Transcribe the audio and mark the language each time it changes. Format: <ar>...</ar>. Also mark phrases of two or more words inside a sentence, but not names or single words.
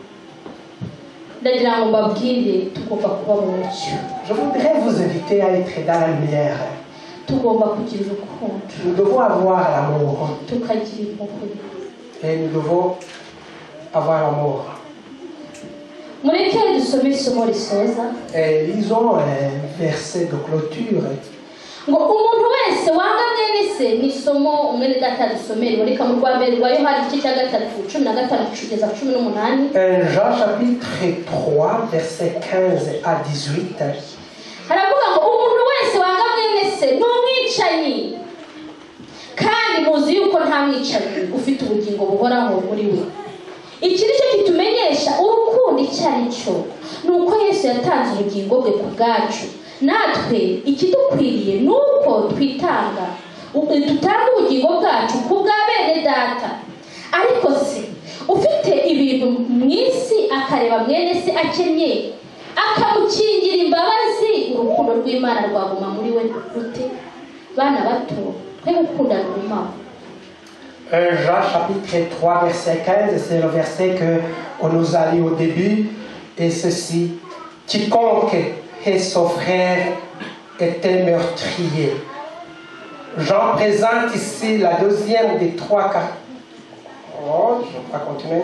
<fr>Je voudrais vous inviter à être dans la lumière. Nous devons avoir l'amour. Et nous devons avoir l'amour. Et lisons un verset de clôture.</fr> <rw>ngo umuntu wese wanga mwene se ni somo umwene data dusomere muri kamwe rwa mbere rwa Yohana igice cya 3:15 kugeza 18.</rw> <fr>Jean chapitre 3 verset 15 à 18.</fr> <rw>haravuga ngo umuntu wese wanga mwene se ni umwicanyi kandi muzi yuko nta mwicanyi ufite ubugingo buhoraho muri we. Iki nicyo kitumenyesha urukundo icyo ari cyo, ni uko Yesu yatanze ubugingo bwe ku bwacu. Natwe ikidukwiriye ni uko twitanga dutanga ubugingo bwacu ku bwa bene data. Ariko se ufite ibintu mu isi akareba mwene se akennye akamukingira imbabazi, urukundo rw'Imana rwaguma muri we rute? Bana bato twe gukundana urumaho.</rw> <fr>Jean chapitre 3 verset 15, c'est le verset qu'on nous a lu au début, et ceci: quiconque est son frère est un meurtrier. Jean présente ici la deuxième des trois je ne vais pas continuer.</fr>